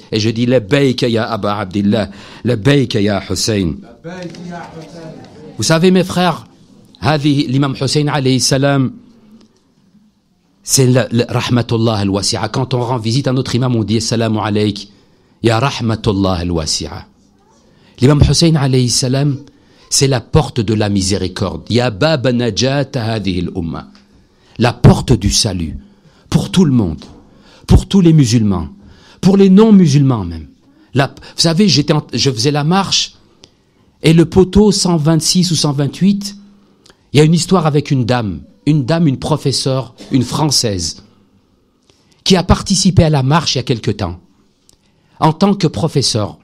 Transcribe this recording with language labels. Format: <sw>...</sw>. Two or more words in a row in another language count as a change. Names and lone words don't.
<fr>Et je dis</fr> <ar>لبيك يا أبا عبد الله، لبيك يا حسين.</ar> <fr>Vous savez mes frères, l'imam Hussein</fr> <ar>عليه السلام,</ar> <fr>c'est le</fr> <ar>رحمة الله الواسعة.</ar> <fr>Quand on rend visite à notre imam, on dit</fr> <ar>السلام عليك يا رحمة الله الواسعة.</ar> <fr>L'imam Hussein</fr> <ar>عليه السلام,</ar> <fr>c'est la porte de la miséricorde.</fr> <ar>يا باب نجاة هذه الأمة.</ar> <fr>La porte du salut pour tout le monde, pour tous les musulmans, pour les non-musulmans même. Vous savez, je faisais la marche et le poteau 126 ou 128, il y a une histoire avec une dame, une professeure, une Française, qui a participé à la marche il y a quelque temps, en tant que professeure.</fr>